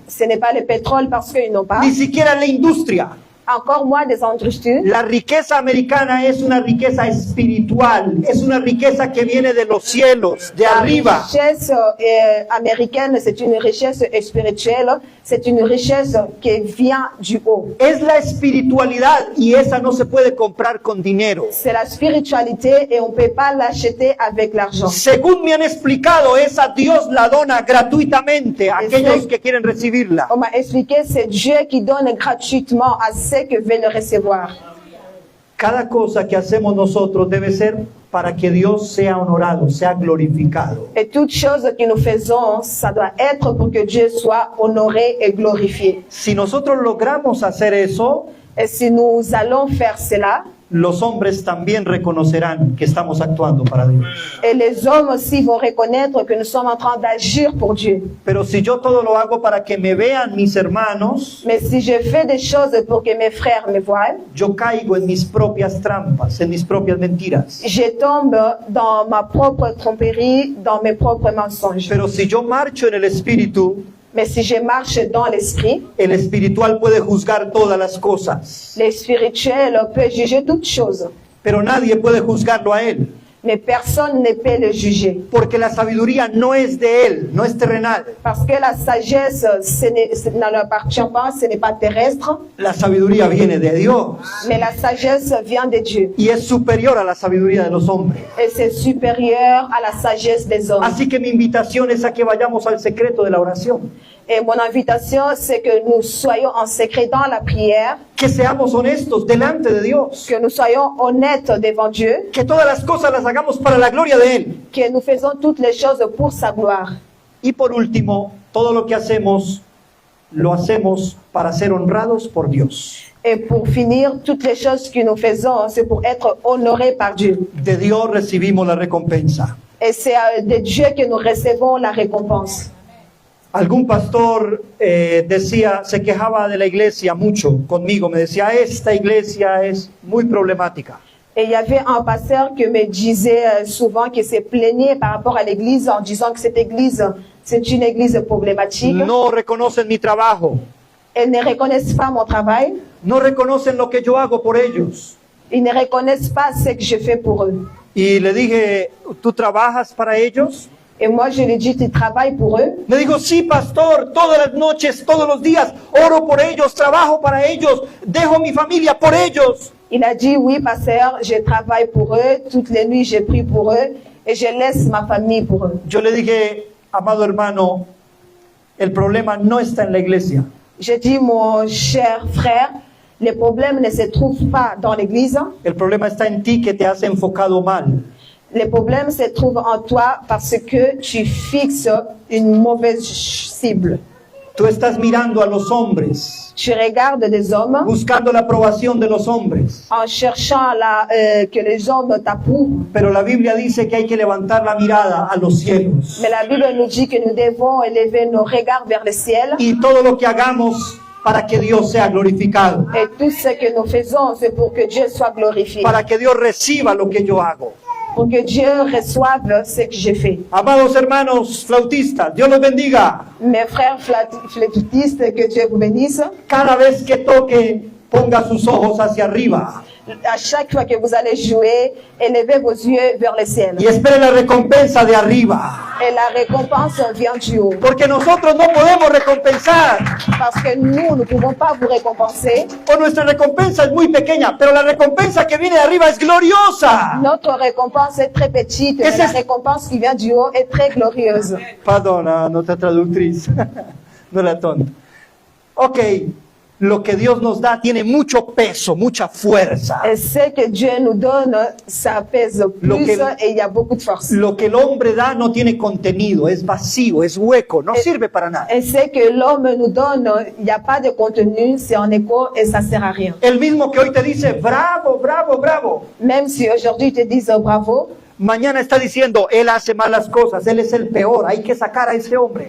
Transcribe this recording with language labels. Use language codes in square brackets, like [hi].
[fr] ce n'est pas le pétrole parce qu'ils n'ont pas, [es] ni siquiera la industria. [fr] encore moins des industries. [es] La riqueza americana es una riqueza espiritual, es una riqueza que viene de los cielos, de [fr] La [es] arriba. [fr] richesse américaine, c'est une richesse spirituelle, c'est une richesse qui vient du haut. [es] Es la espiritualidad y esa no se puede comprar con dinero. [fr] C'est la spiritualité et on ne peut pas l'acheter avec l'argent. [es] Según me han explicado, esa Dios la dona gratuitamente a aquellos que quieren recibirla. [fr] On m'a expliqué, c'est Dieu qui donne gratuitement à ceux qui veulent le recevoir. [es] Cada cosa que hacemos nosotros debe ser para que Dios sea honorado, sea glorificado. [fr] Et toute chose que nous faisons, ça doit être pour que Dieu soit honoré et glorifié. [es] Si nosotros logramos hacer eso, [fr] Et si nous allons faire cela, [es] los hombres también reconocerán que estamos actuando para Dios. [fr] et les hommes aussi vont reconnaître que nous sommes en train d'agir pour Dieu. [es] Pero si yo todo lo hago para que me vean mis hermanos, [fr] Mais si je fais des choses pour que mes frères me voient, [es] yo caigo en mis propias trampas, en mis propias mentiras. [fr] je tombe dans ma propre tromperie, dans mes propres mensonges. [es] Pero si yo marcho en el Espíritu, [fr] Mais si je marche dans l'esprit, [es] el espiritual puede juzgar todas las cosas, [fr] le spirituel peut juger toutes choses. [es] pero nadie puede juzgarlo a él, [fr] Mais personne ne peut le juger. [es] porque la sabiduría no es de él, no es terrenal. [fr] Parce que la sagesse, ne lui appartient pas, ce n'est pas terrestre, [es] La sabiduría viene de Dios [fr] mais la sagesse vient de Dieu. [es] y es superior a la sabiduría de los hombres. [fr] Et c'est supérieur à la sagesse des hommes. [es] Así que mi invitación es a que vayamos al secreto de la oración, [fr] Et mon invitation, c'est que nous soyons en secret dans la prière, [es] que seamos honestos delante de Dios, [fr] que nous soyons honnêtes devant Dieu, [es] que todas las cosas las hagamos para la gloria de Él. [fr] que nous faisons toutes les choses pour sa gloire. [es] Y por último, todo lo que hacemos, lo hacemos para ser honrados por Dios. [fr] Et pour finir, toutes les choses que nous faisons, c'est pour être honorés par Dieu. [es] De Dios recibimos la recompensa. [fr] Et c'est de Dieu que nous recevons la récompense. [es] Algún pastor se quejaba de la iglesia mucho conmigo, me decía, esta iglesia es muy problemática. [fr] Et il y avait un pasteur qui me disait souvent qu'il se plaignait par rapport à l'église en disant que cette église, c'est une église problématique. [es] No reconocen mi trabajo, [fr] Elles ne reconnaissent pas mon travail. [es] no reconocen lo que yo hago por ellos. [fr] Ils ne reconnaissent pas ce que je fais pour eux. [es] Y le dije, ¿tú trabajas para ellos? [fr] Et moi, je lui ai dit, tu travailles pour eux? [es] Me dijo, sí, pastor, todas las noches, todos los días, oro por ellos, trabajo para ellos, dejo mi familia por ellos. [fr] Il a dit, oui, pasteur, je travaille pour eux. Toutes les nuits, je prie pour eux. Et je laisse ma famille pour eux. [es] Yo le dije, amado hermano, el problema no está en la iglesia. [fr] J'ai dit, mon cher frère, les problèmes ne se trouvent pas dans l'église. [es] El problema está en ti que te has enfocado mal. [fr] Les problèmes se trouvent en toi parce que tu fixes une mauvaise cible. [es] Tú estás mirando a los hombres, [fr] Tu regardes des hommes [es] buscando la aprobación de los hombres. [fr] en cherchant que les hommes t'approuvent. [es] Pero la Biblia dice que hay que levantar la mirada a los cielos. [fr] Mais la Bible nous dit que nous devons élever nos regards vers le ciel. [es] Y todo lo que hagamos para que Dios sea glorificado. [fr] Et tout ce que nous faisons, c'est pour que Dieu soit glorifié. [es] Para que Dios reciba lo que yo hago. [fr] Pour que Dieu reçoive ce que j'ai fait. [es] Amados hermanos flautistas, Dios los bendiga. [fr] Mes frères flûtistes, que Dieu vous bénisse. [es] Cada vez que toque, ponga sus ojos hacia arriba. [fr] À chaque fois que vous allez jouer, élevez vos yeux vers le ciel. [es] Y espere la recompensa de arriba. [fr] Et la récompense vient du haut. [es] Porque nosotros no podemos recompensar. [fr] Parce que nous ne pouvons pas vous récompenser. [es] O nuestra recompensa es muy pequeña, pero la recompensa que viene de arriba es gloriosa. [fr] Notre récompense est très petite, mais la récompense qui vient du haut est très glorieuse. [es] Perdona, nuestra traductriz. No era tonta. Ok, lo que Dios nos da tiene mucho peso, mucha fuerza. [fr] Et ce que Dieu nous donne, ça pèse plus et il y a beaucoup de force. [es] Lo que el hombre da no tiene contenido, es vacío, es hueco, no sirve para nada. [fr] Et ce que l'homme nous donne, il n'y a pas de contenu, c'est en écho et ça sert à rien. [es] El mismo que hoy te dice, bravo, bravo, bravo. [fr] Même si aujourd'hui te disent bravo, [es] mañana está diciendo, él hace malas cosas, él es el peor, hay que sacar a ese hombre.